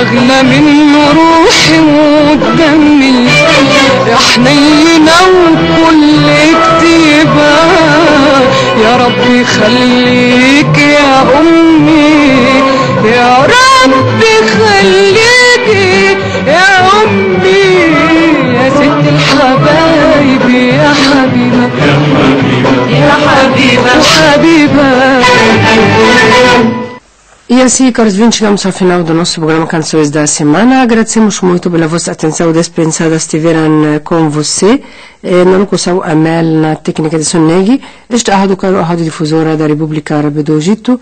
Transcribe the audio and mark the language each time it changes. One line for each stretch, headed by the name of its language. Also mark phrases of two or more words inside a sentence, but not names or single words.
Arabic: أغلى من روحي ودمي، يا حنينة وكل كتيبة، يا ربي خليك يا أمي، يا ربي خليكي يا أمي يا ست الحبايب يا حبيبة يا حبيبة يا حبيبة.
Portuguese: E assim, caros ouvintes, chegamos ao final do nosso programa Canções da Semana. Agradecemos muito pela vossa atenção dispensada, estiveram com você. Na locução Amel, na técnica de Sonegi. Este é a Rádio Difusora da República Árabe do Egito.